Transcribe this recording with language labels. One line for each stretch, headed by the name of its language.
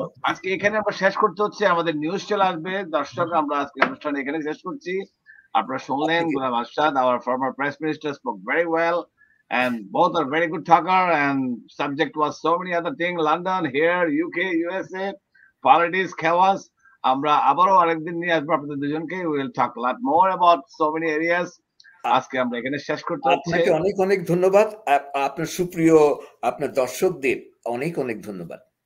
Bangla: আজকে এখানে আমরা শেষ করতে হচ্ছে, আমাদের নিউজ চলে আসবে। দর্শক, আমরা আজকে অনুষ্ঠান এখানে শেষ করছি। আপনারা শুনলেন
English: Ghulam Ashraf, our former prime minister, spoke very well, and both are very good talker, and subject was so many other things, London, here, UK, USA, politics, chaos.
Bangla: আমরা আবারও আরেকদিন নিয়ে আসবো আপনাদের দুজনকে।
English: We will talk a lot more about so many areas.
Bangla: আজকে আমরা এখানে শেষ করতে হচ্ছে। আপনাকে অনেক অনেক ধন্যবাদ। আপনার সুপ্রিয় আপনার দর্শকদের অনেক অনেক ধন্যবাদ।